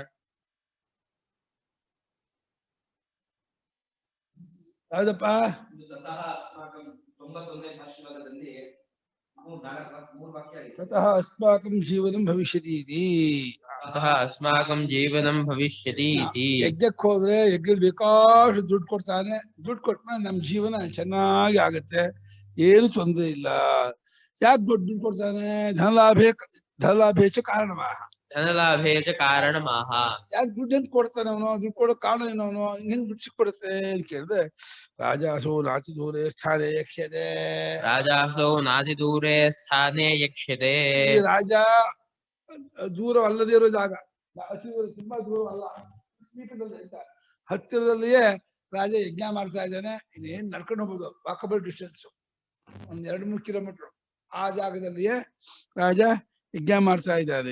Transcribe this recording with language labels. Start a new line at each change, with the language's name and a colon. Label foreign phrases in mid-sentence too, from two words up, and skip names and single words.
Sanskrit: ಯಾವ್ದಪ್ಪ ತತಃ ಅಸ್ಮಾಕಂ ಜೀವನಂ ಭವಿಷ್ಯತಿ ಇತಿ. अतः अस्माकं जीवनं भविष्यति इति।
Kannada: ಯಜ್ಞಕ್ಕೆ ಹೋದ್ರೆ ಯಜ್ಞ ಬೇಕಾಷ್ಟು ದುಡ್ಡು ಕೊಡ್ತಾನೆ. ದುಡ್ಡು ಕೊಟ್ಮೇಲೆ ನಮ್ಮ ಜೀವನ ಚೆನ್ನಾಗಿ ಆಗುತ್ತೆ, ಏನು ತೊಂದರೆ ಇಲ್ಲ. ಯಾಕೆ ದುಡ್ಡು ಕೊಡ್ತಾನೆ?
Sanskrit: ಧನಲಾಭೇಚ ಕಾರಣವಾ. ಧನಲಾಭೇ ಚ ಕಾರಣಮಾಹ.
Kannada: ಯಾಕೆ ದುಡ್ಡು ಅಂತ ಕೊಡ್ತಾನೆ ಅವನು? ದುಡ್ಡು ಕೊಡೋ ಕಾರಣ ಏನು? ಅವನು ಹೆಂಗ್ ದುಡ್ಡು ಸಿಕ್ಕೊಡುತ್ತೆ ಅಂತ ಕೇಳಿದ್ರೆ,
Sanskrit: ರಾಜಾಸೋ ನಾತಿ ದೂರೇ ಸ್ಥಾನೇ ಯಕ್ಷತೆ. ರಾಜಾಸೋ ನಾತಿ ದೂರೇ ಸ್ಥಾನೇ ಯಕ್ಷ್ಯತೆ.
Kannada: ಈ ರಾಜ ದೂರ ಅಲ್ಲದೇ ಇರೋ ಜಾಗ, ಅತಿ ದೂರ, ತುಂಬಾ ದೂರ ಅಲ್ಲ, ಸಮೀಪದಲ್ಲಿ ಅಂತ ಹತ್ತಿರದಲ್ಲಿಯೇ ರಾಜ ಯಜ್ಞ ಮಾಡ್ತಾ ಇದ್ದಾನೆ. ಇನ್ನೇನ್ ನಡ್ಕೊಂಡು ಹೋಗ್ಬೋದು,
English: walkable distance,
Kannada: ಒಂದ್ 2-3 ಕಿಲೋಮೀಟರ್. ಆ ಜಾಗದಲ್ಲಿಯೇ ರಾಜ ಯಜ್ಞ ಮಾಡ್ತಾ ಇದ್ದಾನೆ.